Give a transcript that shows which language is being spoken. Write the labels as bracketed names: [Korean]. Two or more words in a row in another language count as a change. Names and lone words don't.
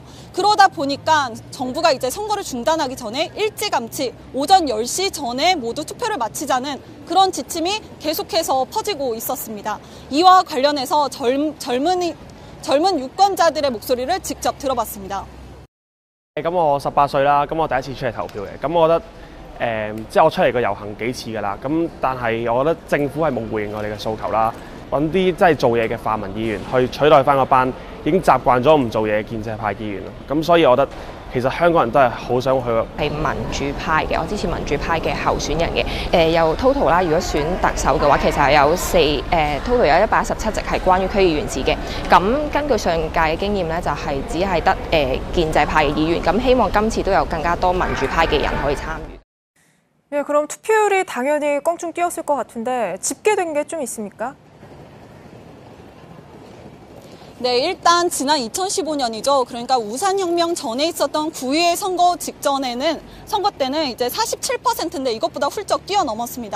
[Korean] 그러다 보니까 정부가 이제 선거를 중단하기 전에 일찌감치 오전 10시 전에 모두 투표를 마치자는 그런 지침이 계속해서 퍼지고 있었습니다. 이와 관련해서 젊은 유권자들의 목소리를 직접 들어봤습니다. [Cantonese] 咁我18歲啦，咁我第一次出嚟投票嘅，咁我覺得即係我出嚟個遊行幾次㗎啦，咁但係我覺得政府係冇回應我哋嘅訴求啦，揾啲真係做嘢嘅泛民議員去取代翻嗰班已經習慣咗唔做嘢嘅建制派議員咯，咁所以我覺得其實香港人都係好想去。係民主派嘅，我支持民主派嘅候選人嘅，有 total 啦，如果選特首嘅話，其實係有total 有117席係關於區議員事嘅。咁根據上屆嘅經驗咧，就係只係得建制派嘅議員，咁希望今次都有更加多民主派嘅人可以參與。 [Korean] 예, 그럼 투표율이 당연히 껑충 뛰었을 것 같은데 집계된 게 좀 있습니까? 네, 일단 지난 2015년이죠. 그러니까 우산혁명 전에 있었던 구의회 선거 때는 이제 47%인데 이것보다 훌쩍 뛰어넘었습니다.